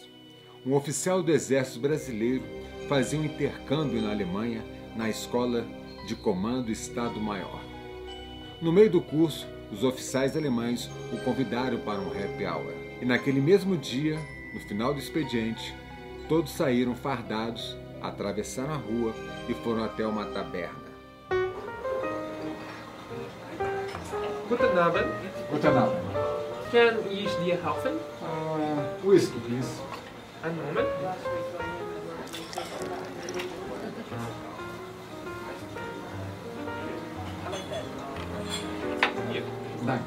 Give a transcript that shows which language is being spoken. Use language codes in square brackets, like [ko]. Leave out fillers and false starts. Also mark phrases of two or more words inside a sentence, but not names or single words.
[pt] Um oficial do Exército Brasileiro fazia um intercâmbio na Alemanha na Escola de Comando Estado-Maior. No meio do curso, os oficiais alemães o convidaram para um [en] happy hour. [pt] E naquele mesmo dia, no final do expediente, todos saíram fardados, atravessaram a rua e foram até uma taberna. [de] Guten Abend. Guten Abend. Can ich dir helfen? [en] Whisky, please. [de] Einen Moment. Hier. Danke.